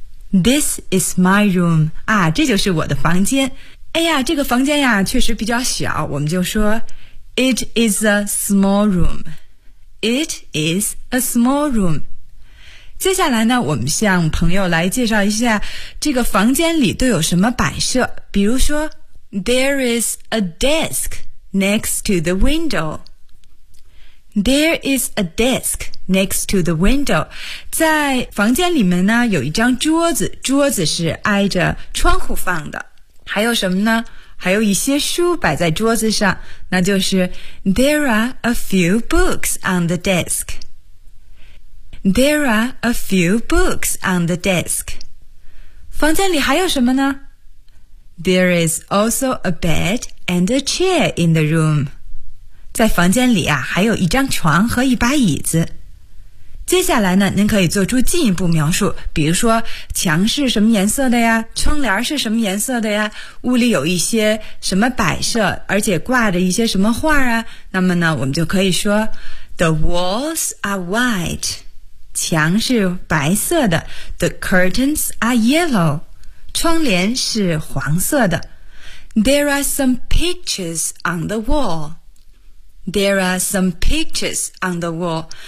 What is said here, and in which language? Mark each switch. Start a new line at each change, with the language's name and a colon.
English: This is my room.
Chinese: 啊，这就是我的房间。哎呀，这个房间呀确实比较小，我们就说
English: It is a small room. It is a small room.
Chinese: 接下来呢，我们向朋友来介绍一下这个房间里都有什么摆设。比如说
English: There is a desk next to the window. There is a desk next to the window.
Chinese: 在房间里面呢有一张桌子，桌子是挨着窗户放的。还有什么呢？还有一些书摆在桌子上，那就是
English: There are a few books on the desk. There are a few books on the desk.
Chinese: 房间里还有什么呢？
English: There is also a bed and a chair in the room.
Chinese: 在房间里啊，还有一张床和一把椅子。接下来呢，您可以做出进一步描述，比如说墙是什么颜色的呀，窗帘是什么颜色的呀，屋里有一些什么摆设，而且挂着一些什么画啊，那么呢我们就可以说
English: The walls are white,
Chinese: 墙是白色的，
English: The curtains are yellow,
Chinese: 窗帘是黄色的，
English: There are some pictures on the wall,There are some pictures on the wall.